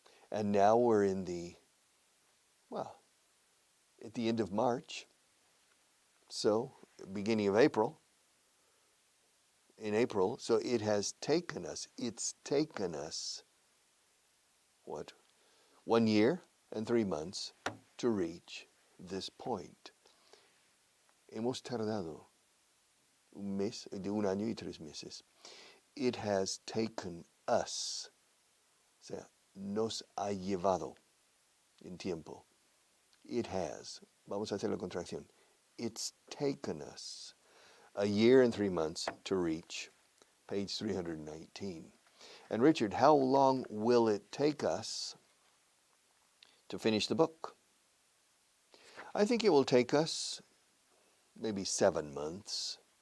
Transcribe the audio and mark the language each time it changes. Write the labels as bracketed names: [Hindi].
[English] And now we're at the end of March, so beginning of April, so it's taken us, what, 1 year and 3 months to reach this point. [Spanish] Hemos tardado un año y 3 meses. [English] It has taken us, [Spanish] o sea, nos ha llevado en tiempo. [English] It has, [Spanish] vamos a hacer la contracción. [English] It's taken us 1 year and 3 months to reach page 319. And Richard, how long will it take us to finish the book? I think it will take us maybe 7 months.